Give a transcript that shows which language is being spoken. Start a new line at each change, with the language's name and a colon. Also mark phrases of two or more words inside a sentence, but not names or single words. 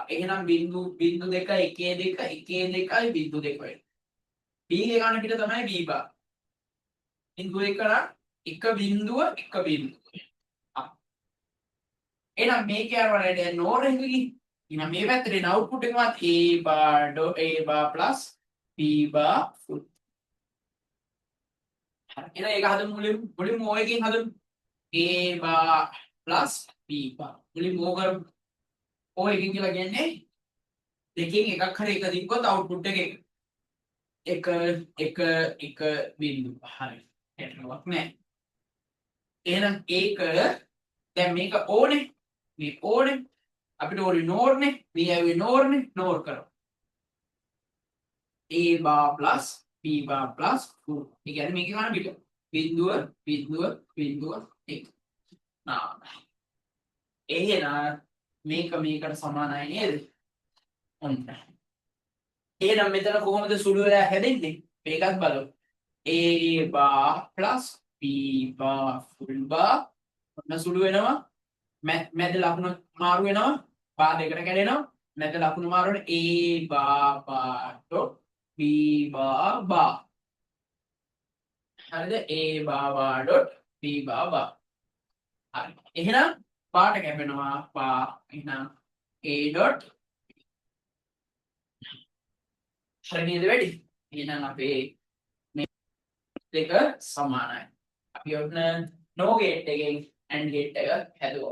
Sinhala: එහෙනම් බිඳු 2 1 2 1 2යි බිඳු 2 වෙයි. B ගේ කන පිට තමයි B බා. බිඳුව 1 නම් 1 බිඳුව 1 බිඳුව. එහෙනම් මේක යනවා නේද නෝර් එකකින්. එහෙනම් මේ පැත්තට එන අවුට්පුට් එකවත්
English: A bar plus B bar full.
Sinhala: හරි. එහෙනම් ඒක හදමු මුලින්ම O එකකින් හදමු.
English: A bar plus B bar.
Sinhala: මුලින්ම O කරමු. O එකකින් කියලා කියන්නේ දෙකෙන් එකක් හරි එක දික්කොත් අවුට්පුට් එක 1 1 බිඳුව. හරි. ඒකවත් නෑ. එහෙනම් ඒක දැන් මේක ඕනේ. මේ ඕනේ අපිට ඕනේ නෝර්නේ. මේ ඇවිත් නෝර්නේ. නෝර් කරමු.
English: A bar plus B bar plus 2.
Sinhala: ඒ කියන්නේ මේක ගන්න පිට. බිඳුව බිඳුව බිඳුව 1. නා. එහෙනම් මේක මේකට සමානයි නේද? ඔන්න. එහෙනම් මෙතන කොහොමද සුළු වෙලා හැදෙන්නේ? මේකත් බලමු.
English: A bar plus B bar full bar
Sinhala: ඔන්න සුළු වෙනවා. මැද ලකුණ මාරු වෙනවා. බා දෙකට කැඩෙනවා. මැද ලකුණ මාරු වෙන
English: A bar bar dot B bar bar. හරිද? A bar bar dot B bar bar.
Sinhala: හරි. එහෙනම් පාට කැපෙනවා. පා එහෙනම් A dot හරි නේද වැඩි? එහෙනම් අපේ මේ දෙක සමානයි. අපි ඔන්න
English: no gate
Sinhala: එකෙන්
English: AND gate
Sinhala: එක හැදුවා.